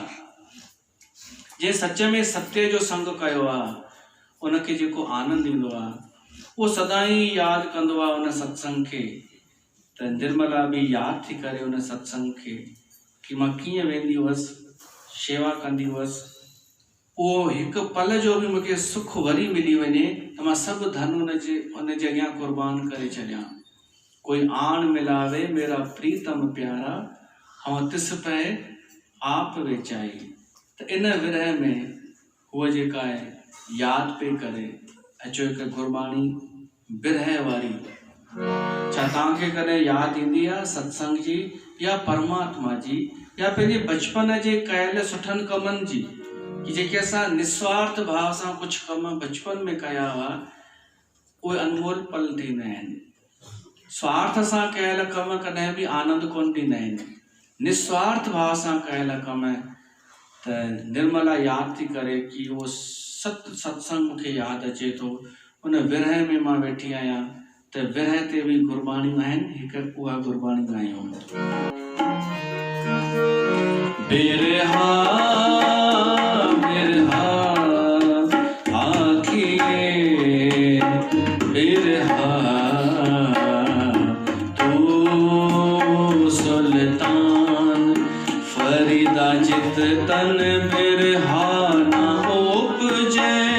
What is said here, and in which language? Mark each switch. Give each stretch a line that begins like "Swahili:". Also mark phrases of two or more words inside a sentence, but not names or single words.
Sindhi: जंहिं सच में सत्य जो संग कयो आहे, उनखे जेको आनंद ईंदो आहे, उहो सदाईं यादि कंदो आहे उन सत्संग खे। त निर्मला बि यादि थी करे उन सत्संग खे कि मां कीअं वेंदी हुअसि, शेवा कंदी हुअसि। उहो हिकु पल जो बि मूंखे सुख वरी मिली वञे त मां सभु धन उनजे अॻियां कुर्बान करे छॾियां।
Punjabi: कोई आन मिलावे मेरा प्रीतम प्यारा, ऐं तिस पए आप वेचाई।
Sindhi: त इन विरह में उहा जेका आहे यादि पई करे अचो हिकु गुरबाणी विरह वारी। छा तव्हांखे कॾहिं यादि ईंदी आहे सत्संग जी या परमात्मा जी? या पंहिंजे बचपन जे कयल सुठनि कमनि जी कि जेके असां निस्वार्थ भाव सां कुछ कम बचपन में कया हुआ उहे अनमोल पल थींदा आहिनि। स्वार्थ सां कयल कम कॾहिं बि आनंद कोन ॾींदा आहिनि। निस्वार्थ भाव सां कयल कम त निर्मला यादि थी करे कि उहो सत्संग मूंखे यादि अचे थो। उन विरह में मां वेठी आहियां त विरह ते बि गुरबाणियूं आहिनि। हिकु उहा गुरबाणी ॻायूं।
Punjabi: बिरहा बिरहा आखिए बिरहा तू सुल्तान फरीदा जित तन बिरहा ना उपजे